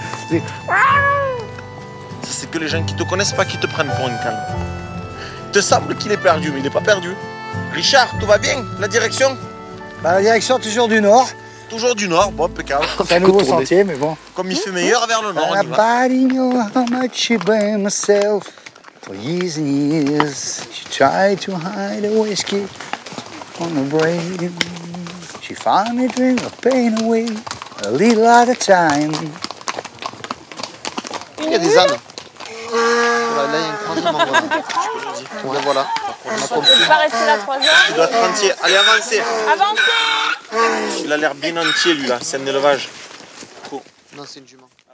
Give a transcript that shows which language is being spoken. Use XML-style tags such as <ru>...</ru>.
<fr>Ça, c'est que les gens qui te connaissent pas qui te prennent pour un calme. Il te semble qu'il est perdu, mais il n'est pas perdu. Richard, tout va bien? La direction? Bah, la direction toujours du nord. Toujours du nord, bon, impeccable. C'est un nouveau sentier, mais bon. Comme il fait meilleur vers le nord, on y va.</fr> <en>Nobody knew how much you blame myself. For years and years, she tried to hide the whiskey on the brain. She finally drank the pain away, a little at a time.</en> <fr>Il y a des ânes. Voilà, là, il y a une croisement, voilà. Ouais, voilà. On a Tu compris. peux pas rester là 3 heures. Tu dois être entier. Allez, avancez. Avancez. Il a l'air bien entier, lui, là. C'est un élevage. Cool. Non, c'est une jument.</fr>